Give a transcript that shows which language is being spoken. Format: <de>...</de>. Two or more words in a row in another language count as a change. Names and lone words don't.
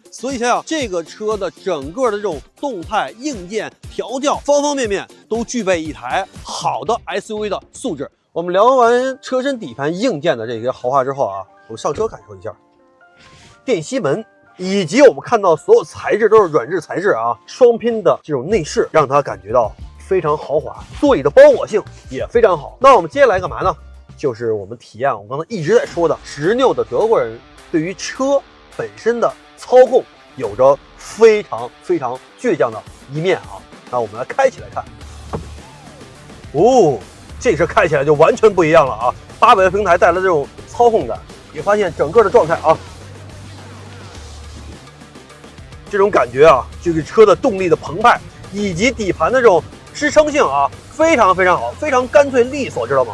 <zh>所以想想這個車的整個的這種動態硬件調教方面都具備一台好的 SUV 的素質。我們聊完車身底盤硬件的這些豪華之後啊，我上車感受一下電吸门，以及我們看到所有材質都是軟質材質啊，雙拼的這種內飾讓它感覺到非常豪华，座椅的包裹性也非常好。那我們接下來幹嘛呢？就是我们体验我们刚才一直在说的执拗的德国人对于车本身的操控有着非常倔強的一面啊。那我們來開起來看，哦，這車開起來就完全不一樣了啊！8百的平台帶來這種操控感，你發現整個的狀態啊，這種感覺啊，就是車的動力的澎湃以及底盤的這種支撐性啊，非常好，非常乾脆利索，知道嗎？</zh>